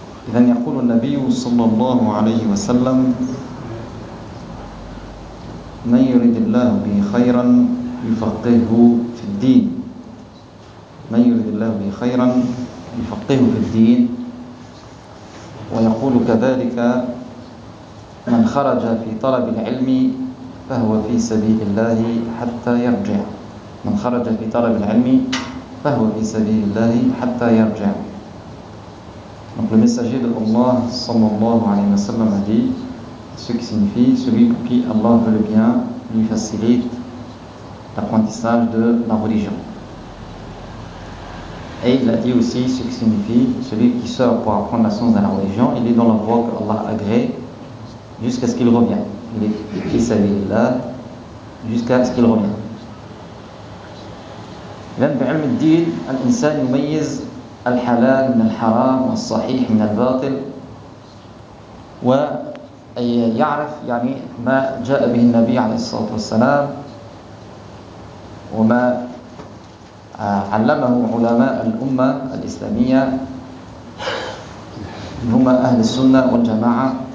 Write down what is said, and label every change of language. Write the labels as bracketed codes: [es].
[ar] إذن يقول النبي صلى الله عليه وسلم من يريد الله به خيرا يفقهه في الدين، من يريد الله به خيرا يفقهه في الدين، ويقول كذلك من خرج في طلب العلم فهو في سبيل الله حتى يرجع، من خرج في طلب العلم فهو في سبيل الله حتى يرجع. [fr] Donc le messager de Allah [ar] sallallahu alayhi wa sallam [fr] a dit, ce qui signifie celui pour qui Allah veut le bien lui facilite l'apprentissage de la religion. Et il a dit aussi ce qui signifie celui qui sort pour apprendre la science de la religion, il est dans la voie que Allah agrée jusqu'à ce qu'il revienne. Il est [ar] fi sabilillah [fr] jusqu'à ce qu'il revienne. [ar] لأن بعلم الدين الإنسان يميز الحلال من الحرام والصحيح من الباطل ويعرف يعني ما جاء به النبي عليه الصلاة والسلام وما علمه علماء الأمة الإسلامية هم أهل السنة والجماعة.